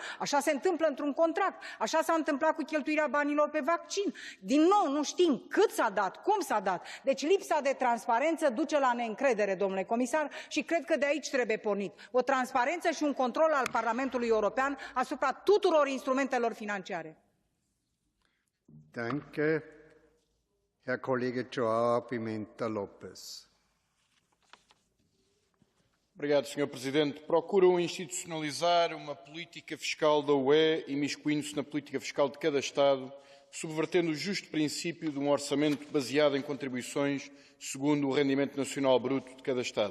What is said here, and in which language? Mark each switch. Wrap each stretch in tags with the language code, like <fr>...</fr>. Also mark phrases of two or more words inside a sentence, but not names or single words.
<ro>Așa se întâmplă într-un contract. Așa s-a întâmplat cu cheltuirea banilor pe vaccin. Din nou, nu știm cât s-a dat, cum s-a dat. Deci lipsa de transparență duce la neîncredere, domnule comisar, și cred că de aici trebuie pornit. O transparență și un control al Parlamentului European asupra tuturor instrumentelor financiare.</ro> <de>Danke. Herr Kollege João Pimenta Lopes.</de> <pt>Obrigado, Sr. Presidente. Procuram institucionalizar uma política fiscal da UE, imiscuindo-se na política fiscal de cada Estado, subvertendo o justo princípio de orçamento baseado em contribuições segundo o rendimento nacional bruto de cada Estado.</pt>